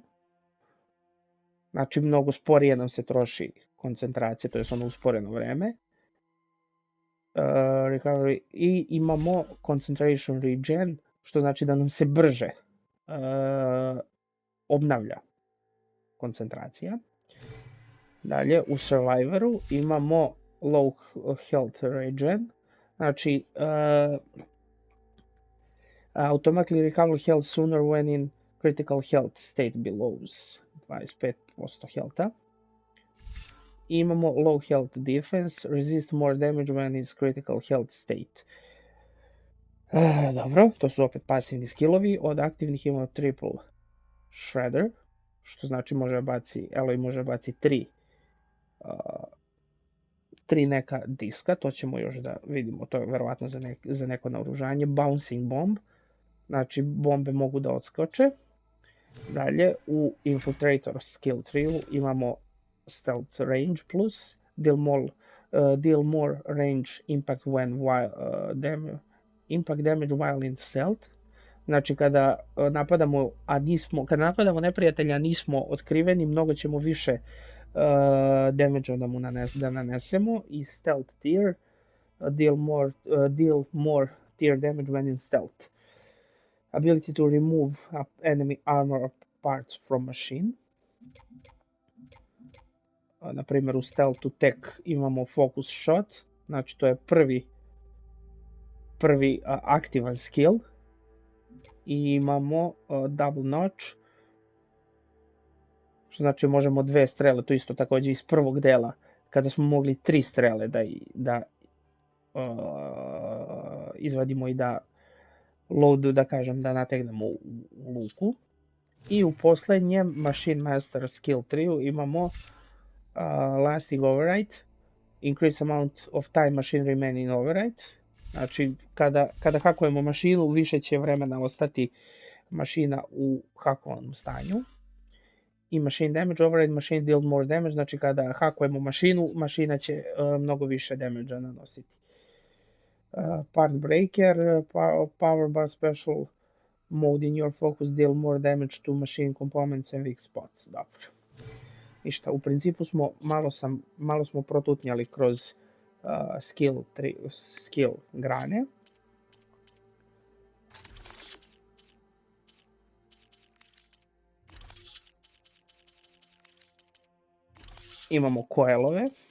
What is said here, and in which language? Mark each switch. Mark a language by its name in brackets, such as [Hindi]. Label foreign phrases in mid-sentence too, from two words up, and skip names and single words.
[Serbian] Znači mnogo sporije nam se troši koncentracija, to je ono usporeno vreme. Recovery i imamo [English] Concentration Regen, [Serbian] što znači da nam se brže obnavlja koncentracija. Dalje, u Survivoru imamo [English] low health regen, znači automatically recover health sooner when in critical health state below 25% healtha. Imamo low health defense, resist more damage when is critical health state. [Serbian] Dobro, to su opet pasivni skillovi. Od aktivnih imamo [English] triple shredder, [Serbian] što znači Aloy može baci 3 neka diska, to ćemo još da vidimo, to je verovatno za neko naoružanje. [English] Bouncing bomb, [Serbian] znači bombe mogu da odskoče. Dalje, u Infiltrator skill tree imamo stealth range plus, deal more range impact impact damage while in stealth. Znači kada napadamo neprijatelja, a nismo otkriveni, mnogo ćemo više damage da nanesemo. [English] I stealth tier, deal more tier damage when in stealth. Ability to remove enemy armor parts from machine. [Serbian] Na primjer u stealthu tek imamo [English] focus shot, [Serbian] znači to je prvi aktivan skill. I imamo [English] double notch, [Serbian] što znači možemo 2 strele, to isto također iz prvog dela, kada smo mogli 3 strele da izvadimo i da da nategnemo u luku. I u posljednjem [English] Machine Master skill tree imamo lasting override, increase amount of time machine remain in override. [Serbian] Znači, kada hakujemo mašinu, više će vremena ostati mašina u hakovanom stanju. [English] I machine damage override, machine deal more damage, [Serbian] znači kada hakujemo mašinu, mašina će mnogo više damage nanositi. [English] Part breaker, power bar special mode in your focus, deal more damage to machine components and weak spots. [Serbian] Dobro. Ništa, u principu malo smo protutnjali kroz skill grane. Imamo koelove.